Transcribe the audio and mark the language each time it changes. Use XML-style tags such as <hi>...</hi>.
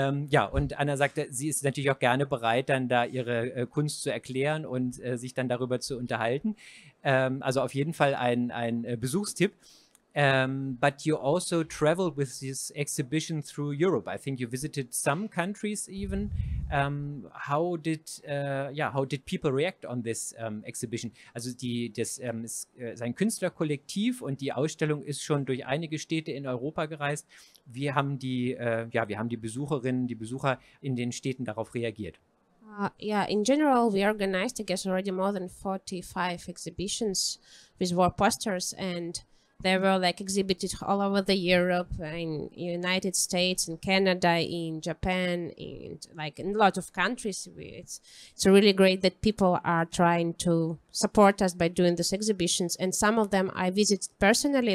<de>Ja, und Anna sagte, sie ist natürlich auch gerne bereit, dann da ihre Kunst zu erklären und sich dann darüber zu unterhalten. Also auf jeden Fall ein Besuchstipp.</de> <en>But you also traveled with this exhibition through Europe. I think you visited some countries even. How did people react on this exhibition?</en> <de>Also das ist ein Künstlerkollektiv, und die Ausstellung ist schon durch einige Städte in Europa gereist. Wie haben die Besucherinnen, die Besucher in den Städten darauf reagiert?</de> <en>Yeah, in general, we organized, I guess, already more than 45 exhibitions with war posters, and they were like exhibited all over the Europe, in United States, in Canada, in Japan, in a lot of countries. It's really great that people are trying to support us by doing these exhibitions, and some of them I visited personally.</en>